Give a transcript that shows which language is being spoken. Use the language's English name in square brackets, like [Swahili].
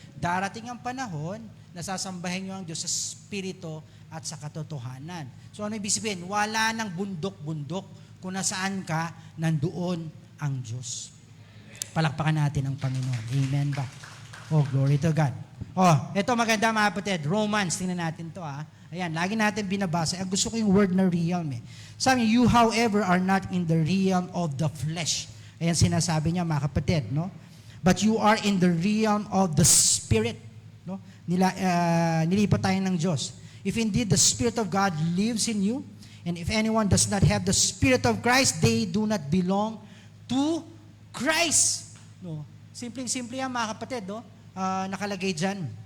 [Filipino] Darating ang panahon na sasambahin nyo ang Diyos sa Espiritu at sa katotohanan. So ano ibig sabihin? Wala nang bundok-bundok. Kung nasaan ka, nandoon ang Diyos. Palakpakan natin ang Panginoon. Amen ba? [English] Oh, glory to God. [Filipino] Oh, ito maganda mga kapatid. Romans, tingnan natin to ha. Ayan, lagi natin binabasa. Gusto ko yung word na realm eh. [English] Sabi niya, you however are not in the realm of the flesh. [Filipino] Ayan sinasabi niya mga kapatid, no? [English] But you are in the realm of the Spirit. No? [Filipino] Nilipat tayo ng Diyos. [English] If indeed the Spirit of God lives in you, and if anyone does not have the Spirit of Christ, they do not belong to Christ. No? [Filipino] Simpleng-simple yan mga kapatid, no? Nakalagay dyan.